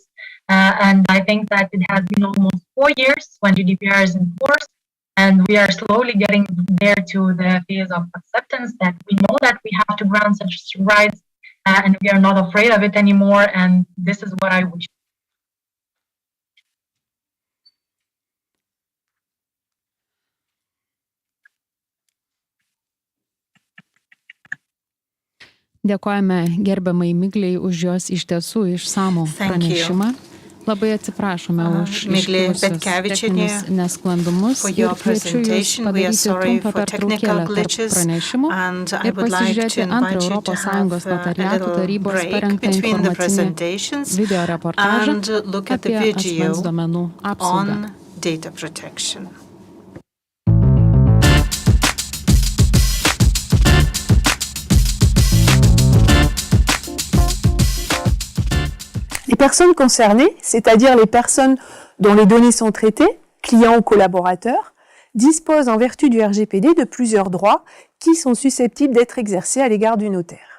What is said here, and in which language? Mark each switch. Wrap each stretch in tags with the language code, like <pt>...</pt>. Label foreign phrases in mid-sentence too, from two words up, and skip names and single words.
<en>And I think that it has been almost 4 years when GDPR is in force, and we are slowly getting there to the phase of acceptance that we know that we have to grant such rights, and we are not afraid of it anymore, and this is what I wish.</en> <lt>Dėkojame gerbiamai Miglei už jos iš tiesų išsamų pranešimą. Labai atsiprašome už iškilusius techninius nesklandumus ir kviečiu Jūs padaryti trumpą pertraukėlę tarp pranešimų ir pasižiūrėti antrą Europos Sąjungos notariatų tarybos parengtą informacinį video reportažą apie asmens duomenų apsaugą.</lt> <fr>Les personnes concernées, c'est-à-dire les personnes dont les données sont traitées, clients ou collaborateurs, disposent en vertu du RGPD de plusieurs droits qui sont susceptibles d'être exercés à l'égard du notaire.</fr>